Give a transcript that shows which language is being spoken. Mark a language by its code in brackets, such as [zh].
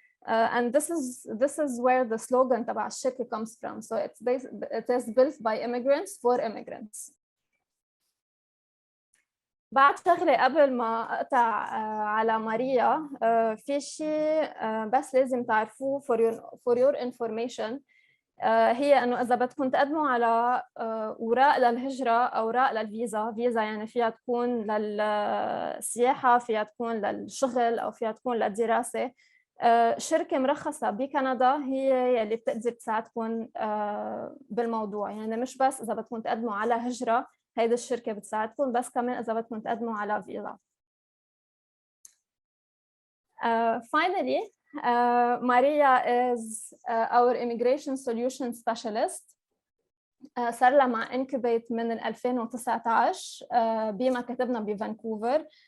[en] And this is where the slogan [ar] تبع الشركة [en] comes from. So it is built by immigrants for immigrants. [ar] بعد شغلة قبل ما أقطع على ماريا، في شيء بس لازم تعرفوه [en] for your information. [ar] هي إنه إذا بدكم تقدموا على أوراق للهجرة أو أوراق للفيزا، فيزا يعني فيها تكون للسياحة، فيها تكون للشغل، أو فيها تكون للدراسة. شركة مرخصة بكندا هي اللي بتقدر تساعدكم بالموضوع. يعني مش بس إذا بدكم تقدموا على هجرة هيدي الشركة بتساعدكم، بس كمان إذا بدكم تقدموا على فيزا. [en] Finally, Maria is our immigration solution specialist. [ar] صار لها مع Incubate من 2019 بمكاتبنا بفانكوفر.